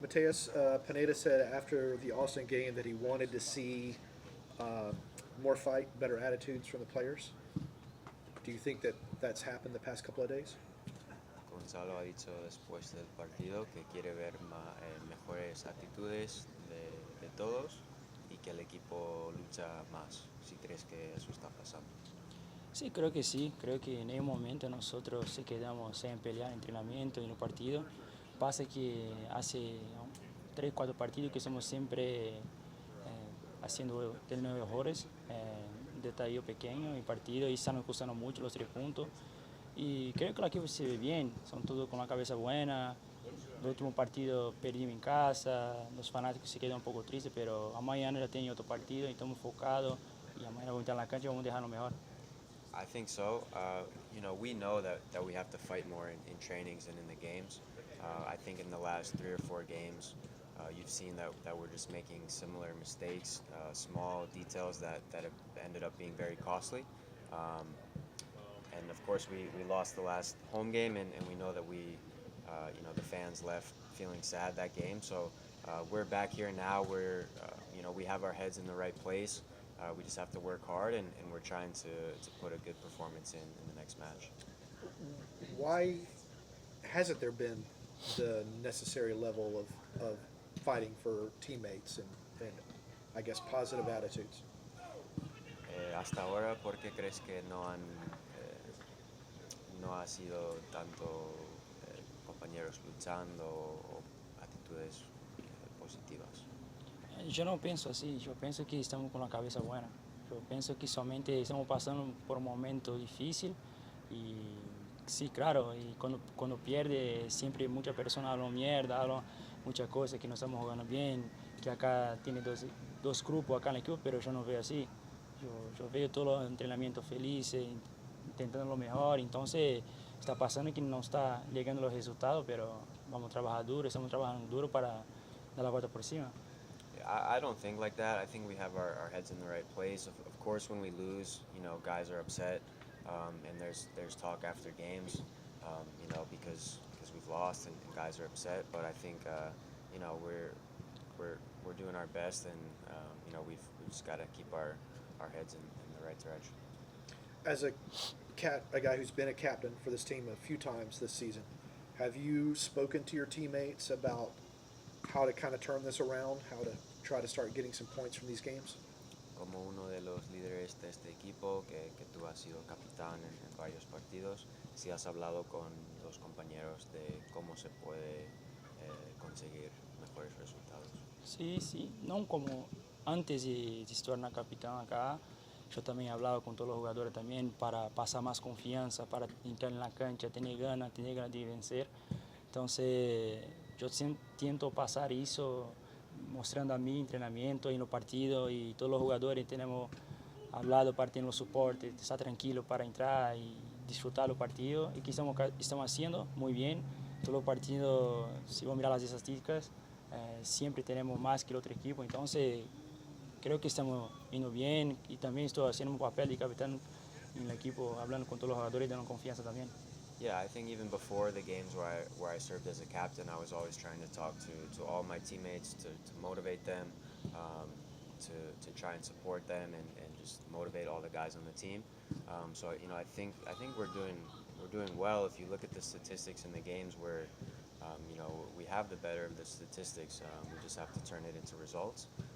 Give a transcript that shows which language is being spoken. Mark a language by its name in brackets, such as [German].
[English] Matheus, Pineda said after the Austin game that he wanted to see uh, more fight, better attitudes from the players. Do you think that that's happened the past couple of days? [Spanish] Gonzalo ha dicho después del partido que quiere ver mejores actitudes de todos y que el equipo lucha más. Si crees que eso está pasando. Sí, creo que en el momento nosotros se quedamos en pelear en entrenamiento y en los partidos. Pasa que hace 3, 4 partidos que estamos siempre haciendo de nueve errores, detalle pequeño en partido y están costando mucho los 3 puntos. Y creo que el equipo se ve bien, son todos con la cabeza buena. El último partido perdimos en casa, los fanáticos se quedan un poco tristes, pero mañana ya tienen otro partido y estamos enfocados y mañana vamos a entrar en la cancha y vamos a dejarlo mejor. [English] I think so. We know that we have to fight more in trainings and in the games. I think in the last 3 or 4 games, you've seen that we're just making similar mistakes, small details that have ended up being very costly. Um, and of course, we lost the last home game, and we know that the fans left feeling sad that game. So we're back here now. We have our heads in the right place. We just have to work hard, and we're trying to put a good performance in the next match. Why hasn't there been the necessary level of fighting for teammates and I guess positive attitudes? [Spanish] Hasta ahora, ¿por qué crees que no ha sido tanto compañeros luchando o actitudes positivas? Yo no pienso así, yo pienso que estamos con la cabeza buena. Yo pienso que solamente estamos pasando por un momento difícil y sí, claro, y cuando pierde siempre muchas personas hablan mierda, hablan muchas cosas que no estamos jugando bien, que acá tiene dos grupos acá en el equipo, pero yo no veo así. Yo veo todos los entrenamientos felices, intentando lo mejor, entonces está pasando que no está llegando los resultados, pero vamos a trabajar duro, estamos trabajando duro para dar la vuelta por encima. [English] I don't think like that. I think we have our heads in the right place. Of course, when we lose, guys are upset, and there's talk after games, because we've lost and guys are upset. But I think we're doing our best, and we've just got to keep our heads in the right direction. As a guy who's been a captain for this team a few times this season, have you spoken to your teammates about how to kind of turn this around, how to try to start getting some points from these games? [Spanish] Como uno de los líderes de este equipo, que tú has sido capitán en varios partidos, si has hablado con los compañeros de cómo se puede conseguir mejores resultados. Sí, no como antes de se tornar capitán acá, yo también he hablado con todos los jugadores también para pasar más confianza, para entrar en la cancha, tener ganas de vencer. Entonces, yo intento pasar eso mostrando a mi entrenamiento en los partidos y todos los jugadores tenemos hablado para tener los soportes, estar tranquilo para entrar y disfrutar los partidos y que estamos haciendo muy bien. Todos los partidos, si vos mirar las estadísticas, siempre tenemos más que el otro equipo, entonces creo que estamos yendo bien y también estoy haciendo un papel de capitán en el equipo, hablando con todos los jugadores y dando confianza también. [English] Yeah, I think even before the games where I served as a captain, I was always trying to talk to all my teammates to motivate them, to try and support them and just motivate all the guys on the team. I think we're doing well. If you look at the statistics in the games where we have the better of the statistics, we just have to turn it into results.